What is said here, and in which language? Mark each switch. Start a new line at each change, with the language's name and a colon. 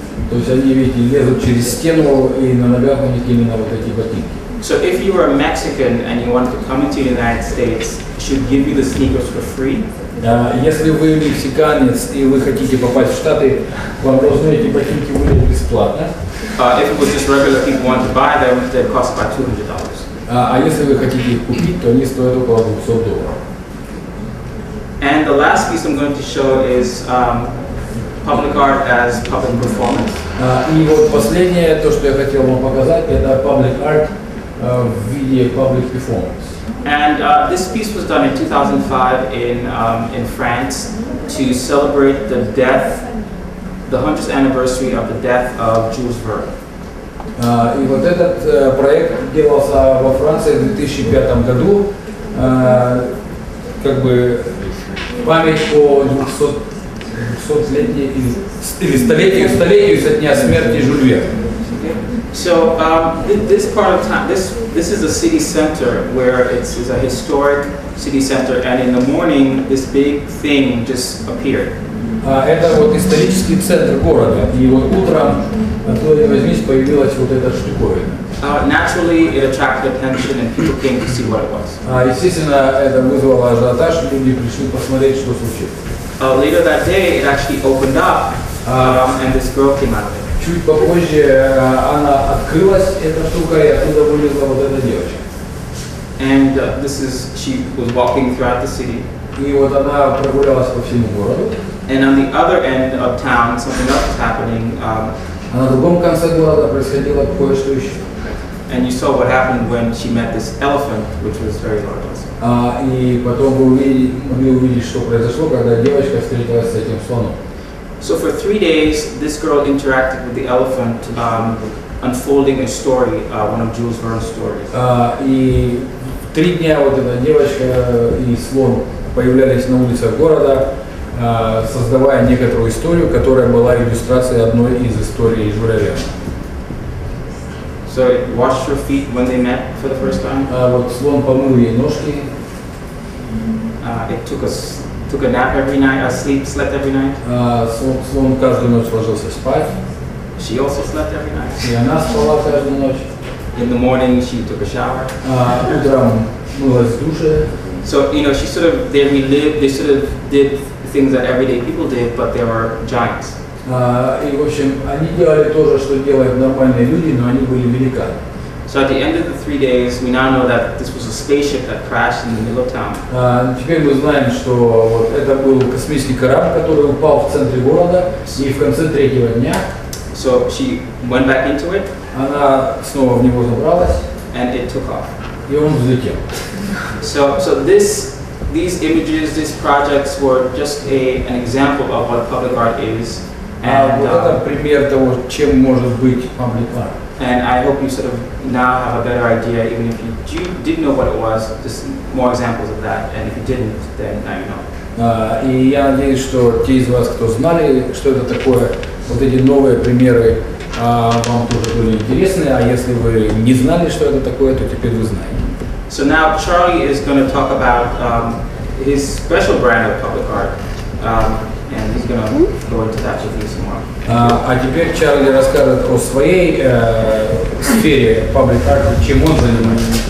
Russian: То есть они, видите, лезут через стену, и на ногах у них именно вот эти ботинки.
English: So if you were a Mexican and you wanted to come into the United States, she would give you the sneakers for free.
Russian: Если вы мексиканец и вы хотите попасть в Штаты, вам должны эти ботинки выдать бесплатно.
English: If it was just regular people wanted to buy them, they'd cost about $200.
Russian: А если вы хотите их купить, то они стоят около $200.
English: And the last piece I'm going to show is public art as public performance.
Russian: И вот последнее, то, что я хотел вам показать, это public art в виде public performance.
English: And this piece was done in 2005 in France to celebrate the 100th anniversary of the death of Jules Verne.
Russian: И вот этот проект делался во Франции в 2005 году, как бы память о 200-летней или столетию со дня смерти Жюля Верна.
English: So this part of town, this is a city center where it's a historic city center, and in the morning this big thing just appeared.
Russian: Это вот исторический центр города, и вот утром, откуда ни возьмись, появилась вот эта штуковина.
English: Naturally, it attracted attention, and people came to see what it was.
Russian: Естественно, это вызвало ажиотаж, люди пришли посмотреть, что случилось.
English: Later that day, it actually opened up, and this girl came out of it.
Russian: Чуть попозже она открылась, эта штука, и оттуда вылезла вот эта девочка.
English: And she was walking throughout the city.
Russian: И вот она прогулялась по всему городу.
English: And on the other end of town, something else was happening.
Russian: А на другом конце города происходило кое-что еще.
English: And you saw what happened when she met this elephant, which was very large.
Russian: И потом вы могли увидеть, что произошло, когда девочка встретилась с этим слоном.
English: So for 3 days, this girl interacted with the elephant, unfolding a story, one of Jules Verne's stories.
Russian: И 3 дня вот эта девочка и слон появлялись на улицах города, создавая некоторую историю, которая была иллюстрацией одной из историй Жюля Верна.
English: So it washed her feet when they met for the first time.
Russian: Вот слон помыл ей ножки.
English: It took a nap every night, slept every night.
Russian: Слон каждую ночь ложился спать.
English: She also slept every night.
Russian: И она спала каждую ночь.
English: In the morning, she took a shower.
Russian: Утром мылась в душе.
English: So, you know, she sort of, they relived, they sort of did things that everyday people did, but they were giants.
Russian: И, в общем, они делали то же, что делают нормальные люди, но они были великаны.
English: So at the end of the 3 days, we now know that this was a spaceship that crashed in the middle of town.
Russian: Теперь мы знаем, что вот это был космический корабль, который упал в центре города, и в конце третьего дня
English: So she went back into it.
Russian: она снова в него забралась,
English: and it took off.
Russian: И он взлетел.
English: So these images, these projects were just an example of what public art is. And,
Russian: вот это пример того, чем может быть public art.
English: And I hope you sort of now have a better idea, even if you did know what it was, just more examples of that. And if you didn't, then now you know.
Russian: И я надеюсь, что те из вас, кто знали, что это такое, вот эти новые примеры вам тоже были интересны, а если вы не знали, что это такое, то теперь вы знаете.
English: So now Charlie is going to talk about his special brand of public art, and he's going to go into that with you some more.
Russian: А теперь Чарли расскажет о своей сфере public art, чем он занимается.